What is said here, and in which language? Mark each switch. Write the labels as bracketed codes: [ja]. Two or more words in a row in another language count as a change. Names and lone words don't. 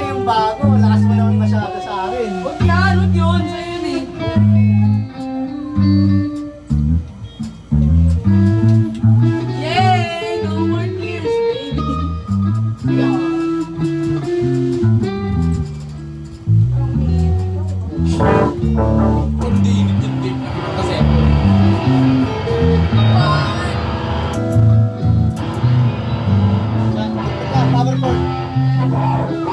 [tl] bago. Lakas mo naman masyado sa akin. Huwag yan, huwag yun. Sa'yo yun eh. Yay! [en] No more tears, baby. [tl] Hindi init yung tape na kasi. Yan, ito ka, [en] power cord.